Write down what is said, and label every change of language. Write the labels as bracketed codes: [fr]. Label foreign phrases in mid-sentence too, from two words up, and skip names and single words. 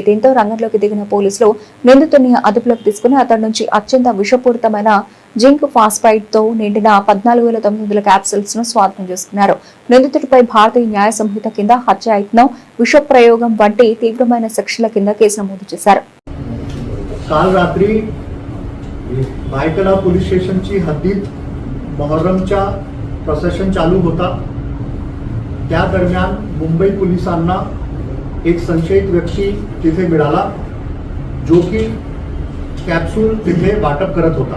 [te] దీంతో రంగంలోకి దిగిన పోలీసులు నిందితుడిని అదుపులోకి తీసుకుని అతడి నుంచి అత్యంత విషపూరితమైన [en] zinc phosphide [te] తో నిండిన 14,900 క్యాప్సిల్స్ ను స్వాధీనం చేసుకున్నారు. నిందితుడిపై భారతీయ న్యాయ సంహిత కింద హత్యాయత్నం, విష ప్రయోగం వంటి తీవ్రమైన సెక్షన్ల కింద కేసు నమోదు చేశారు. [mr] काल रात्री भायखळा पोलीस स्टेशनची हद्दीत मोहर्रमचा प्रोसेशन चालू होता. त्या दरम्यान मुंबई पोलिसांना एक संशयित व्यक्ती तिथे मिळाला, जो की कॅप्सूल तिथे वाटप करत होता.